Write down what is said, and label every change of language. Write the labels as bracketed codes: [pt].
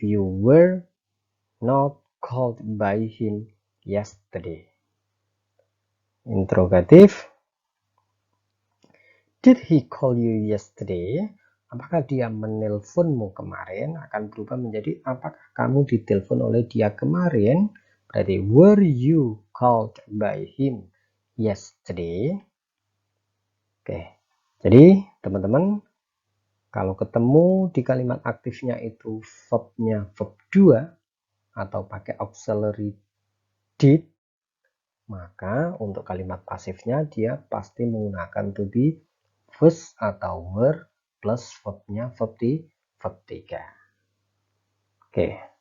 [en] You were not called by him yesterday. [id] Interrogatif. [en] Did he call you yesterday? [id] Apakah dia menelponmu kemarin? Akan berubah menjadi apakah kamu ditelepon oleh dia kemarin? Berarti [en] were you called by him yesterday? [id] Oke. Jadi teman-teman, kalau ketemu di kalimat aktifnya itu verbnya verb 2 atau pakai auxiliary did, maka untuk kalimat pasifnya dia pasti menggunakan to be, was atau were plus verbnya verb 3. Oke.